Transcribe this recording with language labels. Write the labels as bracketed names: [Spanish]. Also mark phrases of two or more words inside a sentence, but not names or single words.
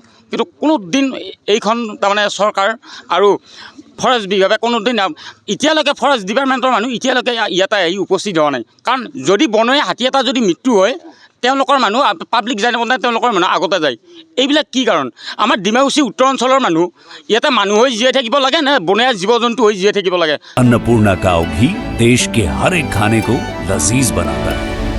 [Assamese] কিন্তু কোনো দিন এইখন তাৰমানে চৰকাৰ আৰু ফৰেষ্ট বিভাগে কোনো দিন এতিয়ালৈকে ফৰেষ্ট ডিপাৰ্টমেণ্টৰ মানুহ এতিয়ালৈকে ইয়াতে আহি উপস্থিত হোৱা নাই। কাৰণ যদি বনৰীয়া হাতী এটা যদি মৃত্যু হয়, তেওঁলোকৰ মানুহ পাব্লিক যায় নাপায়, তেওঁলোকৰ মানুহ আগতে যায়। এইবিলাক কি কাৰণ? আমাৰ ডিমাকুছী উত্তৰ অঞ্চলৰ মানুহ ইয়াতে মানুহ হৈ জীয়াই থাকিব লাগে নে বনৰীয়া জীৱ জন্তু হৈ জীয়াই থাকিব লাগে? [Hindi] अन्नपूर्णा काव घी देश के हर एक खाने को लजीज बनाता है।